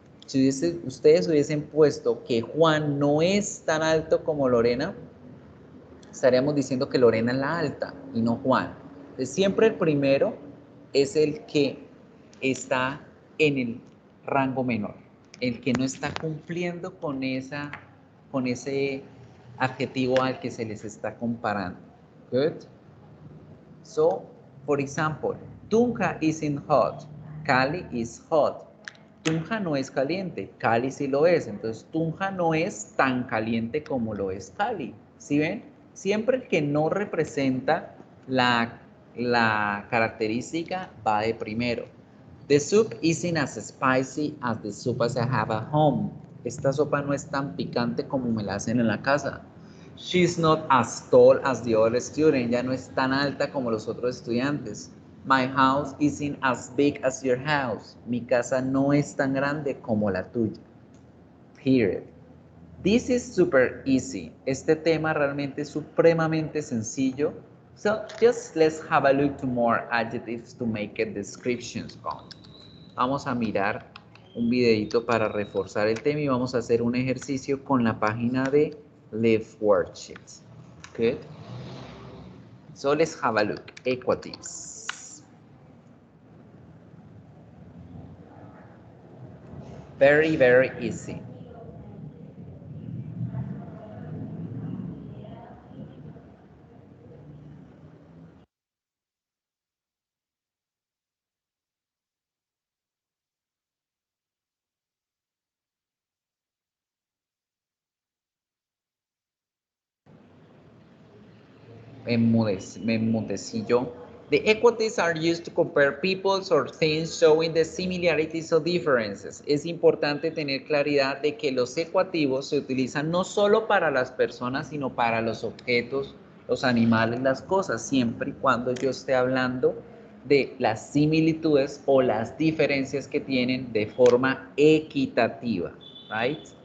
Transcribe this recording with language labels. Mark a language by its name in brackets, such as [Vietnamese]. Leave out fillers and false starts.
[Spanish] Si ustedes hubiesen puesto que Juan no es tan alto como Lorena, estaríamos diciendo que Lorena es la alta y no Juan. Entonces, siempre el primero es el que está en el rango menor, el que no está cumpliendo con ese adjetivo al que se les está comparando. Good? [English] So, for example, Tunja isn't hot, Cali is hot. [Spanish] Tunja no es caliente, Cali sí lo es. Entonces, Tunja no es tan caliente como lo es Cali. ¿Sí ven? Siempre el que no representa la característica va de primero. [English] The soup isn't as spicy as the soup as I have at home. [Spanish] Esta sopa no es tan picante como me la hacen en la casa. [English] She's not as tall as the other student. [Spanish] Ya no es tan alta como los otros estudiantes. [English] My house isn't as big as your house. [Spanish] Mi casa no es tan grande como la tuya. [English] Period. This is super easy. [Spanish] Este tema realmente es supremamente sencillo. [English] So just let's have a look to more adjectives to make it descriptions con. [Spanish] Vamos a mirar un videito para reforzar el tema y vamos a hacer un ejercicio con la página de Live Worksheets. [English] Good. So let's have a look. Equatives. Very, very easy. [Spanish] Me enmudecí yo. [English] The equatives are used to compare peoples or things showing the similarities or differences. [Spanish] Es importante tener claridad de que los ecuativos se utilizan no solo para las personas, sino para los objetos, los animales, las cosas, siempre y cuando yo esté hablando de las similitudes o las diferencias que tienen de forma equitativa, [English] right?